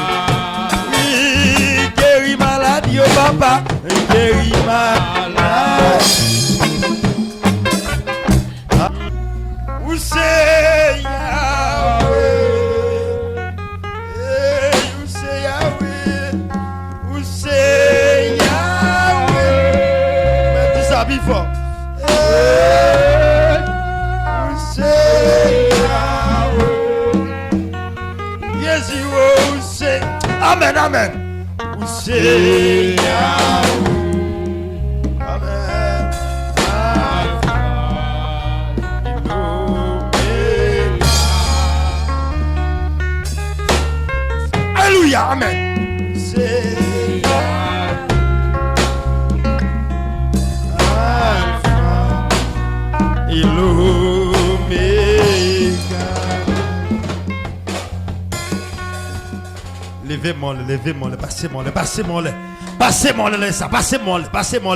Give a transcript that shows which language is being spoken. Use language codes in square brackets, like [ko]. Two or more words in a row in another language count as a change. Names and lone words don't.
[fr] Guéris maladie, papa, guéris maladie. Où c'est Yahweh? Où c'est Yahweh? Où c'est Yahweh? [en] Before. Yes, you will say amen, amen. We say amen. Hallelujah, amen. [fr] Say levez-moi, passez-moi.